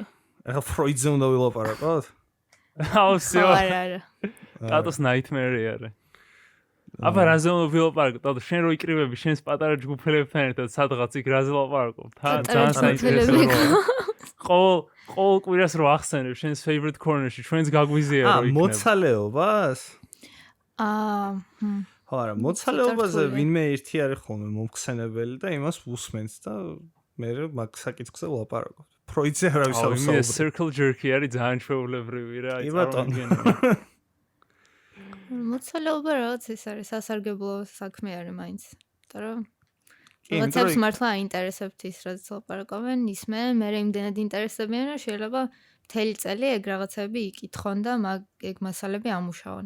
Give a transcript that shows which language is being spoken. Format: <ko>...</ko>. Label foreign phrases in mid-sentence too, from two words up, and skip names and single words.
<ka>ახლა ფროიდზე უნდა ვილაპარაკოთ? აუ, всё. არა. ტატოს nightmare არის. აბა რაზე უნდა ვილაპარაკო? ტატო შენ რო იკრივები შენს პატარა ჯგუფელებთან ერთად სადღაც იქ რაზე ვილაპარაკობ? ძალიან საინტერესოა. ყოველ კვირას რო ახსენებ შენს</ka> <en>favorite corner-ში,</en> <ka>ჩვენს გაგვიზია რო იქნება. მოცალეობას? ხო არა, მოცალეობაზე ვინმე ერთი არის ხოლმე მომხსენებელი და იმას უსმენს და მე მაგ საკითხზე ვლაპარაკობ. ფროიდზე არავის არ ვსაუბრობ. იმის</ka> <en>circle jerky</en> <ka>არის ძალიან ჩვეულებრივი რა, წარმოგიდგენია. მოცალეობა რაღაც ეს არის სასარგებლო საქმე არის მაინც. იმიტომ რომ რაღაცებს მართლა აინტერესებთ ის რაც ვლაპარაკობენ, ისმენ, მე იმდენად ინტერესებიან რომ შეიძლება მთელი წელი ეგ რაღაცები იკითხონ და მაგ ეგ მასალები ამუშავონ.</ka>